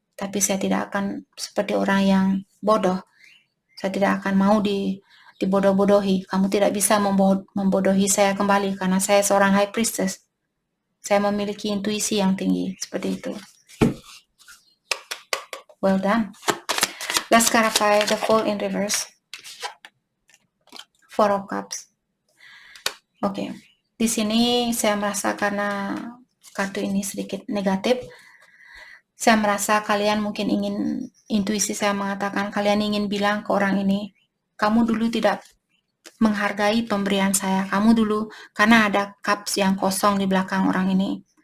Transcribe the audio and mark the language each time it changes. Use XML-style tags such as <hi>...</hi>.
<id>Tapi saya tidak akan seperti orang yang bodoh. Saya tidak akan mau dibodoh-bodohi. Kamu tidak bisa membodohi saya kembali, karena saya seorang High Priestess. Saya memiliki intuisi yang tinggi, seperti itu.</id> <en>Well done. Let's clarify the Fool in reverse. Four of Cups.</en> <id>Oke, di sini saya merasa karena kartu ini sedikit negatif, saya merasa kalian mungkin ingin, intuisi saya mengatakan kalian ingin bilang ke orang ini, kamu dulu tidak menghargai pemberian saya, kamu dulu, karena ada cups yang kosong di belakang orang ini.</id>